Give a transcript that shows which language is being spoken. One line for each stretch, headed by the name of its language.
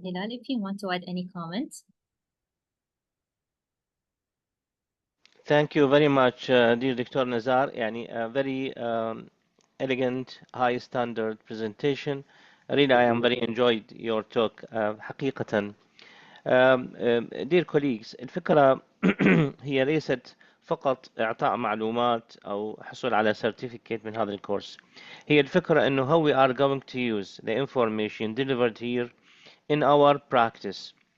English: Hilal, if you want to add any comments. Thank you very much, dear Dr. Nazar.
Arabic: يعني
English: a very elegant, high standard presentation. Really, I am very enjoyed your talk.
Arabic: حقيقة.
English: Dear colleagues,
Arabic: الفكرة هي ليست فقط إعطاء معلومات أو حصول على certificate من هذا الكورس. هي الفكرة إنه
English: how we are going to use the information delivered here in our practice.